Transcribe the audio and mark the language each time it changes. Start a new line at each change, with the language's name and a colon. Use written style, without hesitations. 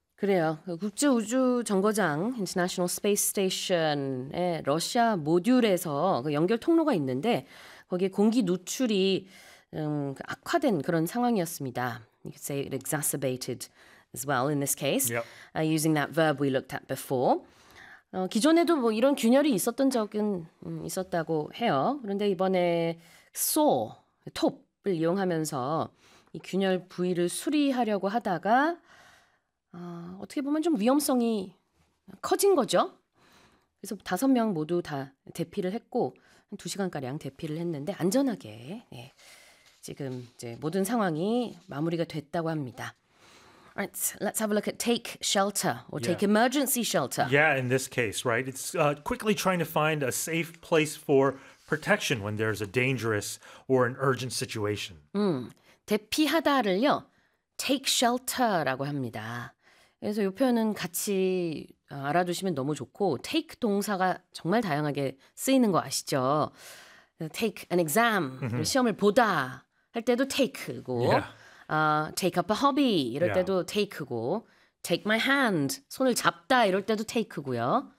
Korean: 그래요. 국제우주정거장 International Space Station의 러시아 모듈에서 그 연결 통로가 있는데 거기에 공기 누출이 악화된 그런 상황이었습니다.
English: You could say it exacerbated as well in this case. Yep. Using that verb we looked at before.
Korean: 기존에도 뭐 이런 균열이 있었던 적은 있었다고 해요. 그런데 이번에 톱을 이용하면서 이 균열 부위를 수리하려고 하다가 어떻게 보면 좀 위험성이 커진 거죠. 그래서 다섯 명 모두 다 대피를 했고 한 두 시간가량 대피를 했는데 안전하게 예, 지금 이제 모든 상황이 마무리가 됐다고 합니다.
English: Alright, let's have a look at take shelter or take emergency shelter. Yeah, in this case, right? It's quickly trying to find a safe place for protection when there's a dangerous or an urgent situation.
Korean: 대피하다를요.
English: Take shelter
Korean: 라고 합니다. 그래서 이 표현은 같이 알아두시면 너무 좋고 take 동사가 정말 다양하게 쓰이는 거 아시죠?
English: Take an exam,
Korean: 시험을 보다 할 때도 take고
English: take up a hobby
Korean: 이럴 때도 take고
English: take my hand,
Korean: 손을 잡다 이럴 때도 take고요.